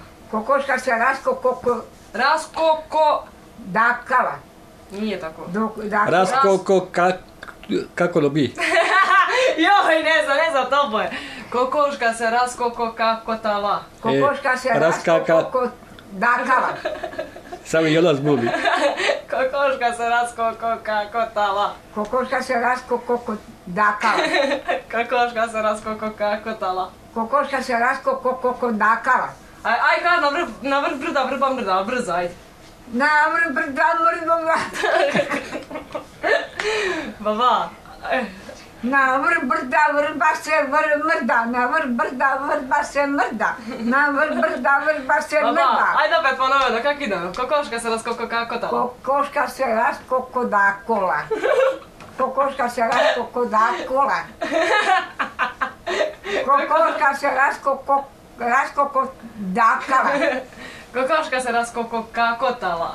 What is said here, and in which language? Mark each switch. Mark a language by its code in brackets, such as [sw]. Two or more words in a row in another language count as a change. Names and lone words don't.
[hr] Kokoška se raskokokatala. Nije tako. Kako lo bi? Joj, ne znam, to boje. Kokoška se raskokokakotala. Kokoška se raskokokatala. Samo i ona zbudi. Kokoška se raskokokakotala. Kokoška se raskokokatala. Kokoška se raskokokakotala. Kokoška se raskokokatala. Aj, kad na vrh brda, brzo, ajde. Na vrh brda. Baba. Na vrh brda, vrba se mrda. Na vrh brda, vrba se mrda. Na vrh brda, vrba se mrda. Baba, ajde opet ponovno, kak idemo? Kokoška se raskokokakotala. Kokoška se raskokokatala. Kokoška se raskokokatala. Kokoška se raskokokatala. Kokoška se raskokokakotala.